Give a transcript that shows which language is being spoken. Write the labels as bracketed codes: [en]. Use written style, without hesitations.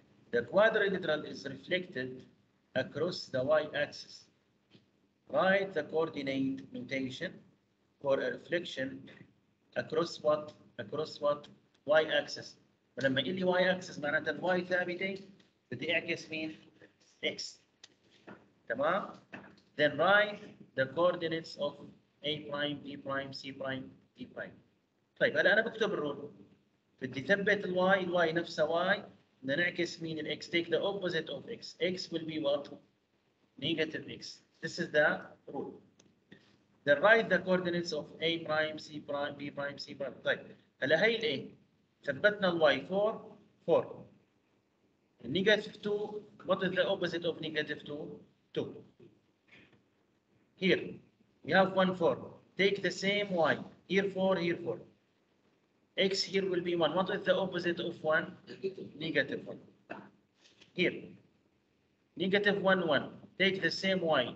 [en] The quadrilateral is reflected across the y-axis. Write the coordinate notation for a reflection across what? Across what? Y-axis. [ar] ولما يقول لي y-axis معناتها الواي ثابتة، بدي اعكس مين؟ x. [en] تمام؟ Then write the coordinates of A prime, B prime, C prime, D prime. [ar] طيب هلا أنا بكتب الرول، بدي ثبت الواي نفسها واي، بدنا نعكس مين؟ الإكس. [en] Take the opposite of x. X will be what? Negative x. This is the rule. Then write the coordinates of A prime, C prime, B prime, C prime. [ar] طيب هلا هي الA ثبتنا الواي 4 4. [en] Negative 2, what is the opposite of negative 2? 2. Here, we have 1, 4. Take the same y. Here 4, here 4. X here will be 1. What is the opposite of 1? Negative 1. Here, negative 1, 1. Take the same y.